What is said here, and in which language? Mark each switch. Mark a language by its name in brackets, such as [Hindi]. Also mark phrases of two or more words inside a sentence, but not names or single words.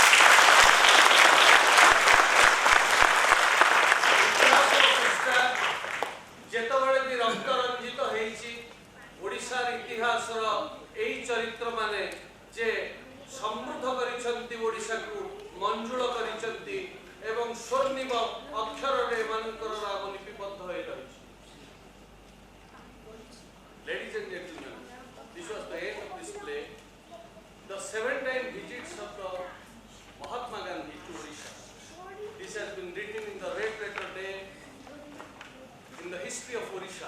[Odia] ଯେତେବେଳେ ବି ରକ୍ତ ରଞ୍ଜିତ ହେଇଛି ଓଡ଼ିଶାର ଇତିହାସର ଏହି ଚରିତ୍ରମାନେ ଯେ ସମୃଦ୍ଧ କରିଛନ୍ତି ଓଡ଼ିଶାକୁ ମଞ୍ଜୁଳ କରିଛନ୍ତି ଏବଂ ସ୍ୱର୍ଣ୍ଣିମ ଅକ୍ଷରରେ ଏମାନଙ୍କର ନାମ ଲିପିବଦ୍ଧ ହୋଇ ରହିଛି। [English] Ladies and gentlemen, this was the end of this play. The 7-time visits of the Mahatma Gandhi to Odisha. This has been written in the red letter day in the history of Odisha.